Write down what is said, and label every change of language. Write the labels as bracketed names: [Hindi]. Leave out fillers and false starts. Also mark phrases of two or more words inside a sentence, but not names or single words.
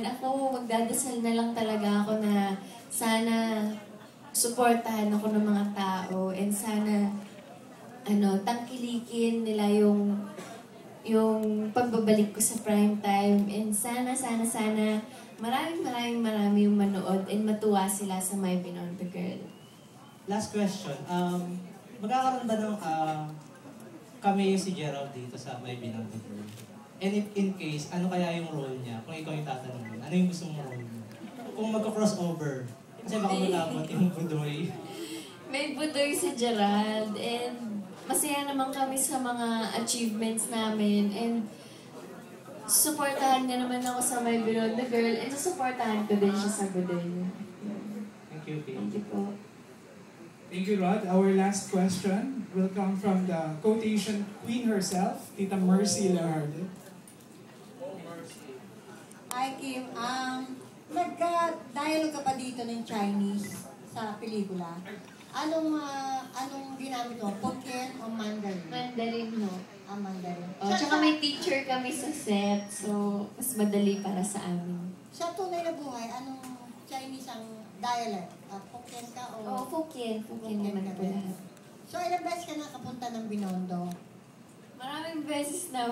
[Filipino] Ako, magdadasal na lang talaga ako na sana suportahan ako ng mga tao and sana tangkilikin nila yung pagbabalik ko sa prime time and sana marami yung manood and matuwa sila sa My Beyond the Girl. [English] Last question. [Filipino] Magkakaroon ba ng cameo si Gerald dito sa My Beyond the Girl? [English] And if in case, [Filipino] ano kaya yung role niya? Kung ikaw yung tatanungin, ano yung gusto mong role niya? Kung magka-crossover, kasi baka malabot yung Budoy. May Budoy si Gerald and masaya naman kami sa mga achievements namin and suportahan niya naman ako sa My Beyond the Girl and susuportahan ko din siya sa Budoy. [English] Thank you, Kim. Thank you po. Thank you, Rod. Our last question will come from the quotation queen herself, Tita Mercy Lejarde. Hi, Kim. [Filipino] Nagka-dialogue ka pa dito ng Chinese sa pelikula. Anong ginamit mo? Hokkien o Mandarin? Mandarin, no? Mandarin. Tsaka may teacher kami sa set, so mas madali para sa amin. Sa tunay na buhay, anong Chinese ang dialect? Hokkien ka o... Hokkien. Hokkien naman po lahat. So, ilang beses ka nakapunta ng Binondo? Maraming beses na,